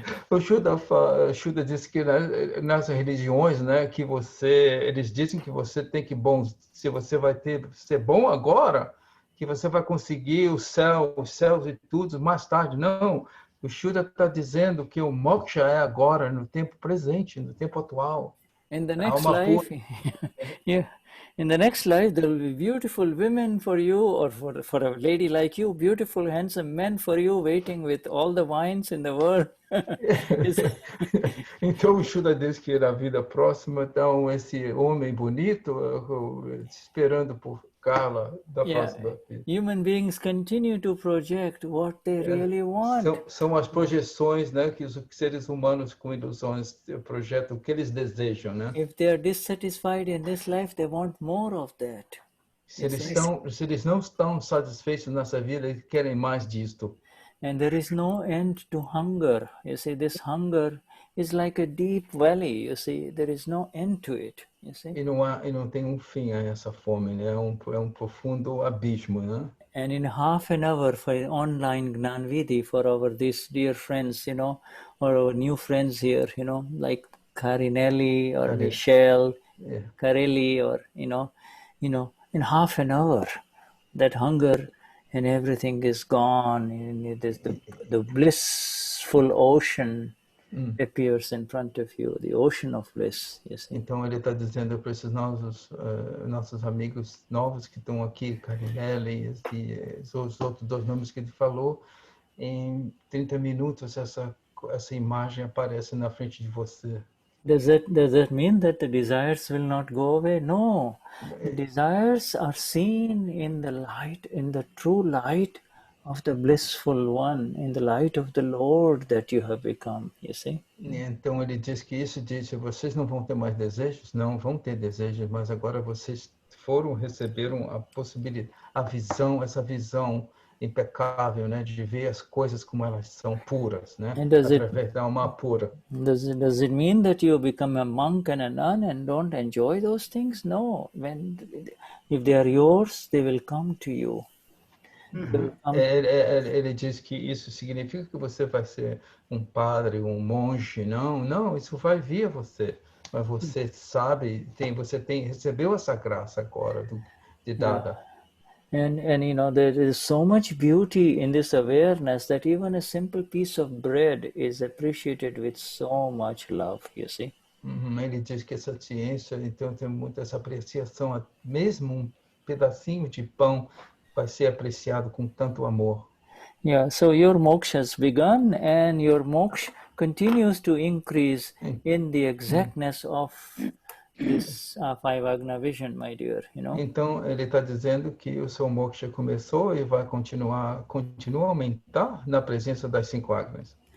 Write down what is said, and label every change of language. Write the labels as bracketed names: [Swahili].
[Portuguese] O Shuddha disse que nas religiões, né, que eles dizem que você tem que se você vai ser bom agora, que você vai conseguir os céus e tudo mais tarde. Não, o Shuddha está dizendo que o moksha é agora, no tempo presente, no tempo atual. [English] In the next life, yeah. In the next life, there will be beautiful women for you, or for a lady like you, beautiful, handsome men for you, waiting with all the wines in the world. [Portuguese] Então, o Shuddha diz que na vida próxima, então, esse homem bonito esperando por Carla da próxima vida. [English] Human beings continue to project what they really want. [Portuguese] São as projeções, né, que os seres humanos com ilusões projetam o que eles desejam, né? [English] If they are dissatisfied in this life, they want more of that. [Portuguese] Se eles não estão satisfeitos nessa vida, eles querem mais disto. [English] And there is no end to hunger. You see, this hunger is like a deep valley. You see, there is no end to it. You see. [Portuguese] E não tem fim a essa fome, né? É um profundo abismo, né? [English] And in half an hour for online Gnanvidhi for these dear friends, you know, or our new friends here, you know, like Karinelli or Michelle, Kareli, or you know, in half an hour, that hunger and everything is gone. And the blissful ocean appears in front of you, the ocean of bliss. You see. [Portuguese] Então ele está dizendo para esses nossos amigos novos que estão aqui, Carinelli e os outros dois nomes que ele falou, em 30 minutos essa imagem aparece na frente de você. [English] Does that mean that the desires will not go away? No, the desires are seen in the light, in the true light of the blissful one, in the light of the Lord that you have become, you see. [Portuguese] Então ele diz que vocês não vão ter mais desejos, não vão ter desejos, mas agora vocês receberam a possibilidade, essa visão impecável, né, de ver as coisas como elas são puras, né, através da alma pura. [English] Does it mean that you become a monk and a nun and don't enjoy those things? No, if they are yours, they will come to you. [Portuguese] Ele diz que isso significa que você vai ser um padre, um monge. Não, isso vai vir a você. Mas você sabe, recebeu essa graça agora de dada. [English] And you know, there is so much beauty in this awareness that even a simple piece of bread is appreciated with so much love, you see. [Portuguese] Ele diz que essa ciência, então, tem muita essa apreciação, mesmo um pedacinho de pão vai ser apreciado com tanto amor. [English] Yeah, so your moksha has begun and your moksha continues to increase in the exactness of this five agna vision, my dear, you know. [Portuguese] Então ele está dizendo que o seu moksha começou e vai continua a aumentar na presença das 5 agnas.